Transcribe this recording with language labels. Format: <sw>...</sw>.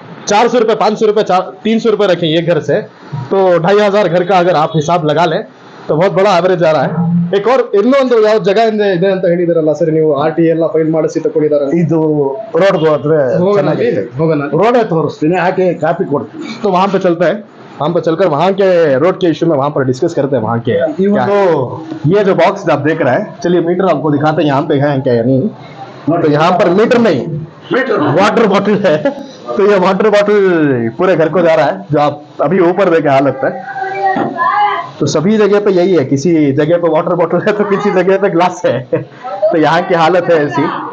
<hi>400 रुपए 500 रुपए 300 रुपए रखें एक घर से, तो 2500 घर का अगर आप हिसाब लगा लें तो बहुत बड़ा एवरेज आ रहा है. एक और</hi> <kn>ಇನ್ನೊಂದು ಯಾವ ಜಾಗ ಇದೆ ಅಂತ ಹೇಳಿದಿರಲ್ಲ ಸರ್ ನೀವು RT ಎಲ್ಲ ಫೈಲ್ ಮಾಡಿಸಿ ತಗೊಂಡಿದ್ದಾರೆ ಇದು ರೋಡ್ಗೆ ಹೋದ್ರೆ ಚೆನ್ನಾಗಿದೆ ರೋಡೇ ತೋರಿಸ್ತೀನಿ</kn> <hi>आके कापी</hi> <kn>ಕೊಡ್ತೀನಿ</kn> <hi>तो वहां पे चलते हैं वहां पे चलकर वहां के रोड के इशू में वहां पर डिस्कस करते हैं वहां के तो ये जो बॉक्स आप देख रहे हैं चलिए मीटर आपको दिखाते हैं यहाँ पे है क्या या नहीं तो यहाँ पर मीटर नहीं वाटर बॉटल है तो ये वाटर बॉटल पूरे घर को जा रहा है जो आप अभी ऊपर देखे हालत है तो सभी जगह पे यही है किसी जगह पे वाटर बॉटल है तो किसी जगह पे ग्लास है तो यहाँ की हालत है ऐसी</hi>